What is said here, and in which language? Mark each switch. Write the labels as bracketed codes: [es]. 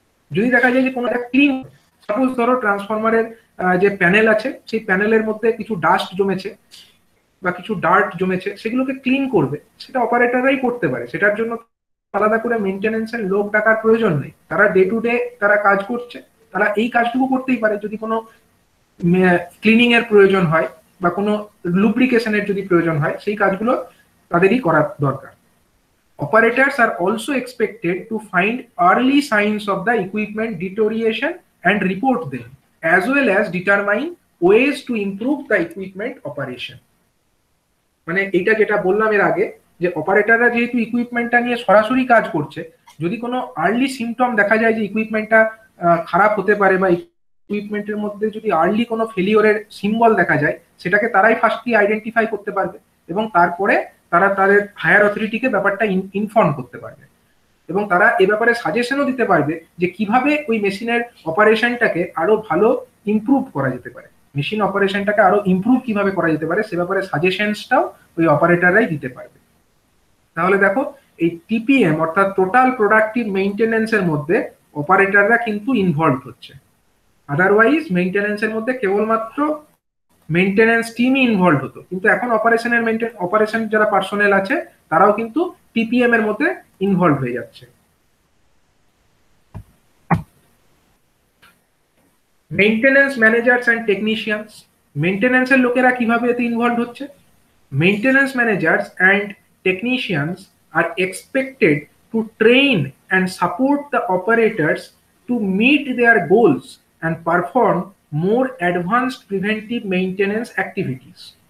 [bn] যদি দেখা যায় যে কোনো একটা ক্লিন, সাপোজ ধরো ট্রান্সফরমারের যে প্যানেল আছে সেই প্যানেলের মধ্যে কিছু ডাস্ট জমেছে বা কিছু ডার্ট জমেছে, সেগুলোকে ক্লিন করবে, সেটা অপারেটররাই করতে পারে। সেটার জন্য আলাদা করে মেইনটেনেন্সের লোক ডাকার প্রয়োজন নেই, তারা [en] day to day [bn] তারা কাজ করছে, তারা এই কাজটুকু করতেই পারে। যদি কোনো ক্লিনিং এর প্রয়োজন হয় বা কোনো লুব্রিকেশনের যদি প্রয়োজন হয়, সেই কাজগুলো তাদেরই করা দরকার। [en] Operators are also expected to find early signs of the equipment deterioration and report them, as well as determine ways to improve the equipment operation. [bn] মানে এটা যেটা বললাম এর আগে, যে অপারেটররা যেহেতু ইকুইপমেন্টটা নিয়ে সরাসরি কাজ করছে, যদি কোনো আর্লি সিমটম দেখা যায় যে ইকুইপমেন্টটা খারাপ হতে পারে বা ইকুইপমেন্টের মধ্যে যদি আর্লি কোনো ফেলিওরের সিম্বল দেখা যায়, সেটাকে তারাই ফার্স্টলি আইডেন্টিফাই করতে পারবে এবং তারপরে তারা তাদের হায়ার অথরিটিকে ব্যাপারটা ইনফর্ম করতে পারবে এবং তারা এ ব্যাপারে সাজেশনও দিতে পারবে যে কিভাবে ওই মেশিনের অপারেশনটাকে আরো ভালো ইমপ্রুভ করা যেতে পারে, মেশিন অপারেশনটাকে আরো ইমপ্রুভ কিভাবে করা যেতে পারে সে ব্যাপারে সাজেশনসটাও ওই অপারেটররাই দিতে পারবে। তাহলে দেখো এই টিপিএম অর্থাৎ টোটাল প্রোডাক্টিভ মেইনটেনেন্সের মধ্যে অপারেটররা কিন্তু ইনভলভ হচ্ছে। আদারওয়াইজ মেইনটেনেন্সের মধ্যে কেবলমাত্র মেইনটেনেন্স টিমই ইনভলভ হতো, কিন্তু এখন অপারেশন যারা পার্সোনেল আছে তারাও কিন্তু টিপিএম এর মধ্যে ইনভলভ হয়ে যাচ্ছে। [en] maintenance managers and technicians, [bn] মেইনটেনেন্সের লোকেরা কিভাবে এতে ইনভলভ হচ্ছে। [en] Maintenance managers and technicians are expected to train and support the operators to to meet their goals and perform more advanced preventive maintenance activities.